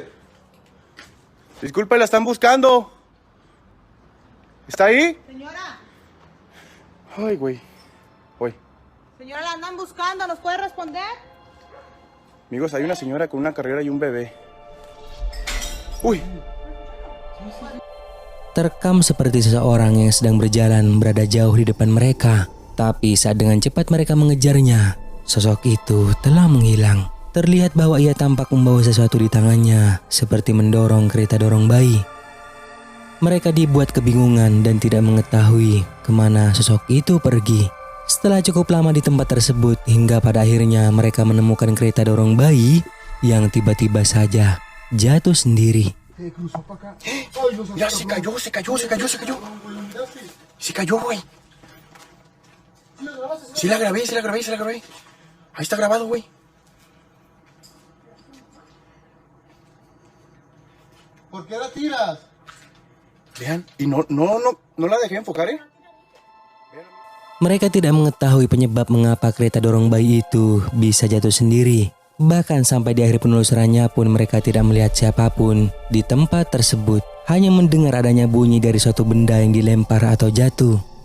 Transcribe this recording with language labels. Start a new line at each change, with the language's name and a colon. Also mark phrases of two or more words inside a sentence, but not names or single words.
Spanish: Disculpe, la están buscando. ¿Está ahí? Señora, Ay, güey. Uy. señora, la andan buscando, ¿nos puede responder? Amigos, hay una señora con una carrera y un bebé. Uy.
Indonesian: Terekam seperti seseorang yang sedang berjalan berada jauh di depan mereka. Tapi saat dengan cepat mereka mengejarnya, sosok itu telah menghilang. Terlihat bahwa ia tampak membawa sesuatu di tangannya, seperti mendorong kereta dorong bayi. Mereka dibuat kebingungan dan tidak mengetahui kemana sosok itu pergi. Setelah cukup lama di tempat tersebut, hingga pada akhirnya mereka menemukan kereta dorong bayi yang tiba-tiba saja jatuh sendiri.
Spanish: Ya, se cayó. Se cayó, güey. Sí la grabé. Ahí está grabado, güey. ¿Por qué la tiras? Vean, y no la dejé enfocar,
Indonesian: Mereka tidak mengetahui penyebab mengapa kereta dorong bayi itu bisa jatuh sendiri. Bahkan sampai di akhir penelusurannya pun mereka tidak melihat siapapun di tempat tersebut. Hanya mendengar adanya bunyi dari suatu benda yang dilempar atau jatuh.